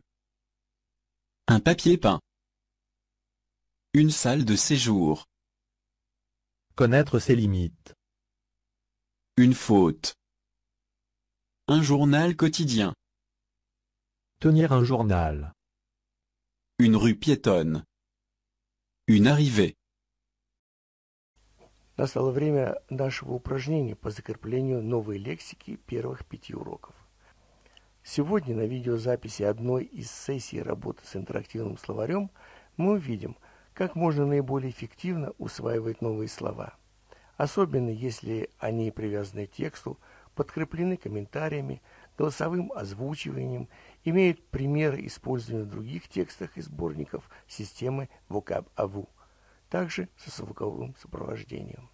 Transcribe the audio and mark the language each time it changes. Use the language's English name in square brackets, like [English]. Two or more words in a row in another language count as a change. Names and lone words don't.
[French] Un papier peint. Une salle de séjour. Connaître ses limites. Une faute. Un journal quotidien. Tenir un journal. Une rue piétonne. Une arrivée. [Russian] Настало время нашего упражнения по закреплению новой лексики первых 5 уроков. Сегодня на видеозаписи одной из сессий работы с интерактивным словарем мы увидим, как можно наиболее эффективно усваивать новые слова, особенно если они привязаны к тексту, подкреплены комментариями, голосовым озвучиванием, имеют примеры использования в других текстах и сборников системы vocab.avu, также со звуковым сопровождением.